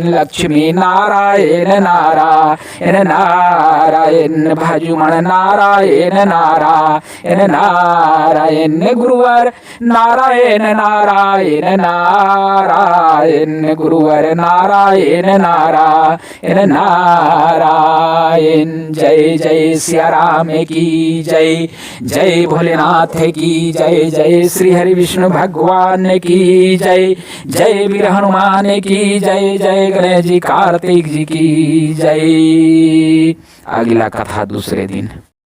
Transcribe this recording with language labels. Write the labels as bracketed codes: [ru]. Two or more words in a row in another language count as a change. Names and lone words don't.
[hi] लक्ष्मी नारायण नारायण नारायण, भजुमन नारायण नारायण नारायण। गुरुवर नारायण नारायण नारायण, गुरुवर नारायण नारायण नारायण। जय जय सिया राम की जय, जय भोलेनाथ की जय, जय श्री हरि विष्णु भगवान की जय, जय वीर हनुमान की जय, जय गणेश जी कार्तिक जी की जय। अगला कथा दूसरे दिन।